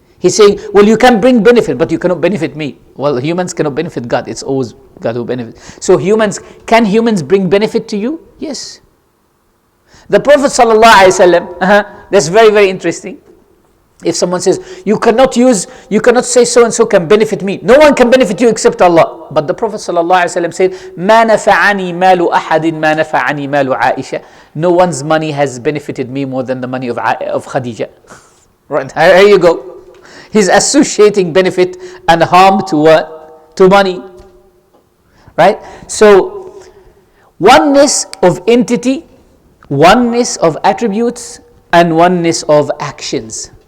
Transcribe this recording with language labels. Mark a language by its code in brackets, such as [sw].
[en] He's saying, well, you can bring benefit, but you cannot benefit me. Well, humans cannot benefit God. It's always God who benefits. So can humans bring benefit to you? Yes. The Prophet ﷺ, that's very, very interesting. If someone says, you cannot say so and so can benefit me. No one can benefit you except Allah. But the Prophet ﷺ said, [ar] مَا نَفَعَنِي مَالُ أَحَدٍ مَا نَفَعَنِي مَالُ عَائِشَةٍ. [en] No one's money has benefited me more than the money of Khadija. Right, here you go. He's associating benefit and harm to what? To money. Right? So, oneness of entity, oneness of attributes, and oneness of actions.